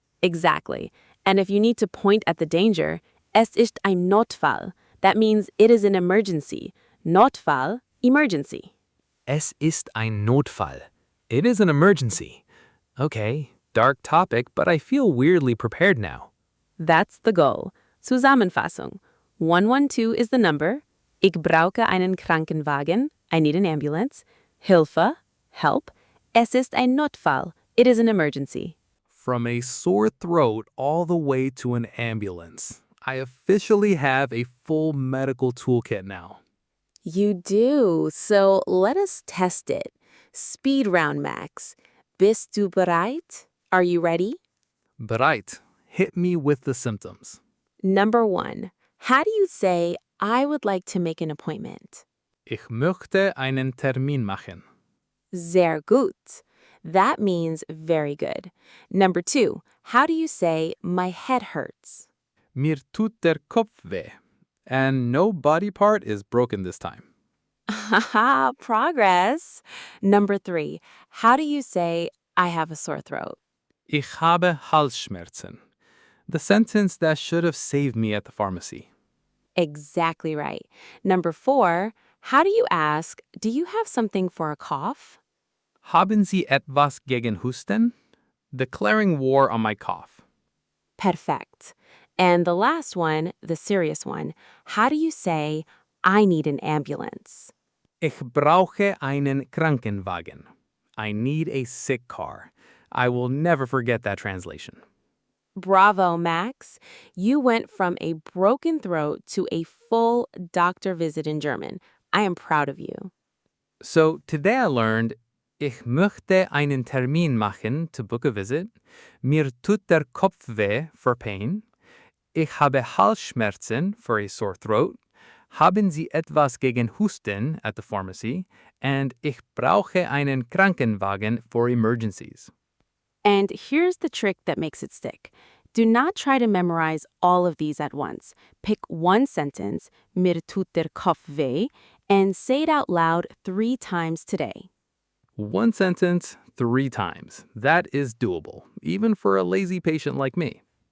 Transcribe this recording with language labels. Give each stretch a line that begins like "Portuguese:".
English: Exactly. And if you need to point at the danger,
German: es ist ein Notfall.
English: That means it is an emergency. Notfall, emergency.
German: Es ist ein Notfall.
English: It is an emergency. Okay, dark topic, but I feel weirdly prepared now. That's the goal. Zusammenfassung. 112 is the number.
German: Ich brauche einen Krankenwagen.
English: I need an ambulance. Hilfe, help.
German: Es ist ein Notfall.
English: It is an emergency. From a sore throat all the way to an ambulance. I officially have a full medical toolkit now. You do. So let us test it. Speed round, Max.
German: Bist du bereit?
English: Are you ready?
German: Bereit.
English: Hit me with the symptoms. Number 1. How do you say, I would like to make an appointment?
German: Ich möchte einen Termin machen. Sehr gut.
English: That means very good. Number 2. How do you say, my head hurts?
German: Mir tut der Kopf weh.
English: And no body part is broken this time. Haha, progress. Number 3. How do you say, I have a sore throat?
German: Ich habe Halsschmerzen.
English: The sentence that should have saved me at the pharmacy. Exactly right. Number 4. How do you ask, do you have something for a cough?
German: Haben Sie etwas gegen Husten?
English: Declaring war on my cough. Perfect. And the last one, the serious one, how do you say, I need an ambulance?
German: Ich brauche einen Krankenwagen.
English: I need a sick car. I will never forget that translation. Bravo, Max. You went from a broken throat to a full doctor visit in German. I am proud of you. So today I learned,
German: ich möchte einen Termin machen
English: to book a visit.
German: Mir tut der Kopf weh
English: for pain.
German: Ich habe Halsschmerzen
English: for a sore throat.
German: Haben Sie etwas gegen Husten
English: at the pharmacy?
German: And ich brauche einen Krankenwagen
English: for emergencies. And here's the trick that makes it stick. Do not try to memorize all of these at once. Pick one sentence,
German: mir tut der Kopf weh,
English: and say it out loud 3 times today. One sentence, 3 times. That is doable, even for a lazy patient like me.